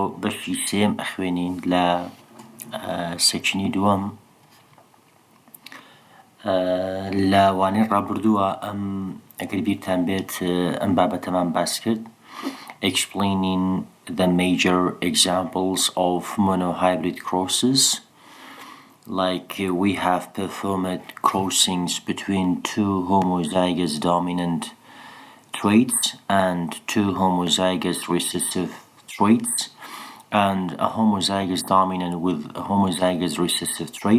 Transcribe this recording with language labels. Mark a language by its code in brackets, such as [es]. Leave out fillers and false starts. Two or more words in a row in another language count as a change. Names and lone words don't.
[ckb] بەشی سێم ئەخوێنین لە سەکشنی دووەم لە وانەی ڕابردووە ئەگەر بیرتان بێت ئەم بابەتەمان باس کرد [en] explaining the major examples of monohybrid crosses. Like we have performed crossings between two homozygous dominant traits and two homozygous recessive traits, and a homozygous dominant with a homozygous recessive trait.